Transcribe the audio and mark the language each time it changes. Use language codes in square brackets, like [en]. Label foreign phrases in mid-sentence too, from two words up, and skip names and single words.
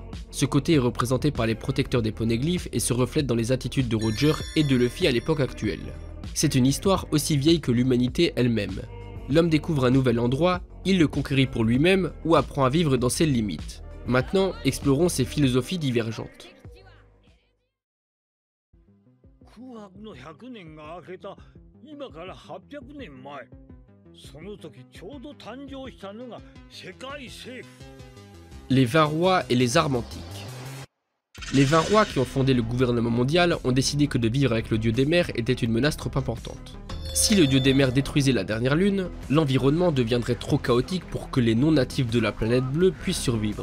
[fr] Ce côté est représenté par les protecteurs des poneglyphes et se reflète dans les attitudes de Roger et de Luffy à l'époque actuelle. C'est une histoire aussi vieille que l'humanité elle-même. L'homme découvre un nouvel endroit, il le conquérit pour lui-même ou apprend à vivre dans ses limites. Maintenant, explorons ces philosophies divergentes. [ja] 空白の100年が明けた今から800年前、その時ちょうど誕生したのが世界政府。 [fr] Les Varrois et les armes antiques. Les Varrois qui ont fondé le gouvernement mondial ont décidé que de vivre avec le dieu des mers était une menace trop importante. Si le dieu des mers détruisait la dernière lune, l'environnement deviendrait trop chaotique pour que les non-natifs de la planète bleue puissent survivre.